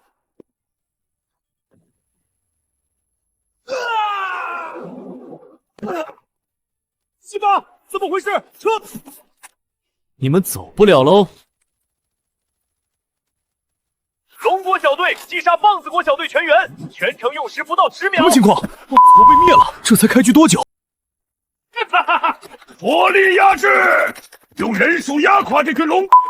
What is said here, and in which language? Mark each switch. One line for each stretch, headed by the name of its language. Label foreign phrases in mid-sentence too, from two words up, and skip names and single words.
Chinese: 西巴，怎麼回事？撤！你們走不了嘍。龍國小隊擊殺棒子國小隊全員，全程用時不到10秒。什麼情況？我被滅了，這才開局多久？哈哈哈！火力壓制，用人數壓垮這群龍。